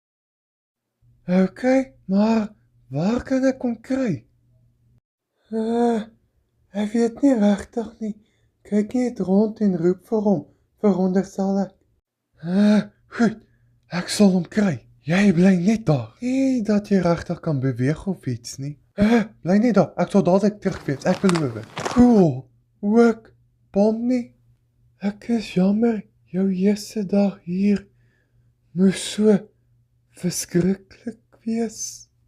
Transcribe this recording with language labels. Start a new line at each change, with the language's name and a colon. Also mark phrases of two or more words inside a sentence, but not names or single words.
Dutch: Oké, maar waar kan ik hem krijgen? Hij weet niet rechtig niet. Kijk niet rond en roep voor hem, veronderstel ik. Goed, ik zal hem krijgen.
Afrikaans: Jij bly net daar. Nie dat jy regtig kan beweeg of iets nie. Bly net daar. Ek sal dadelik terug wees, ek beloof. Cool. Ook bom nie. Ek is jammer, jou eerste dag hier moes so verskriklik wees.